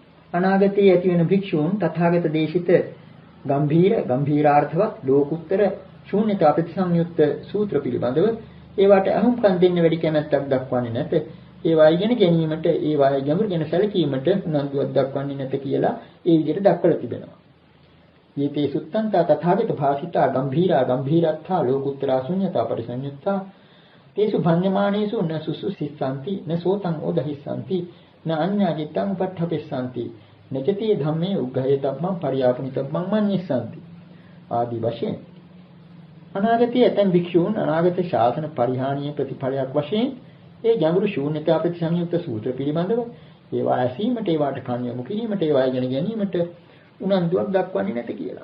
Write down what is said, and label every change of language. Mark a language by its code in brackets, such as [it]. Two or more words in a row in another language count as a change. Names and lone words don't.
[si] අනාගතයේ ඇති වෙන භික්ෂූන් තථාගත දේශිත ගම්භීරාර්ථවත් ලෝකුත්තර ශූන්‍යතා ප්‍රතිසංයුක්ත සූත්‍ර පිළිබඳව ඒවට අහුම්කම් දෙන්න වැඩි කැමැත්තක් දක්වන්නේ නැත. ඒවා ඉගෙන ගැනීමට ඒවායේ ගැඹුරු ගැන සැලකීමට උනන්දුවක් දක්වන්නේ නැත කියලා ඒ විදිහට දක්වලා තිබෙනවා. [pi] යේතේ සුත්තන්තා තථාගත භාසිතා ගම්භීරත්තා ලෝකුත්තරා ශුන්‍යතා පරිසංයුක්තා තේසු භඤ්ඤමානේසු න සුසුසිස්සanti න සෝතං ඕදහිස්සanti න අඤ්ඤාජිතං උපට්ඨපෙස්සanti නචතේ ධම්මේ උග්ඝයතබ්බං පරියාපනිතබ්බං මඤ්ඤස්සanti [si] ආදි වශයෙන් අනාගතයේ ඇතැම් භික්ෂූන් අනාගත ශාසන පරිහානිය ප්‍රතිඵලයක් වශයෙන් ඒ ගැඹුරු ශූන්‍යතා ප්‍රතිසංයුක්ත සූත්‍ර පිළිබඳව ඒවා ඇසීමට ඒවාට කන් යොමු කිරීමට ඒවා ඉගෙන ගැනීමට උනන්දුවක් දක්වන්නේ නැත කියලා.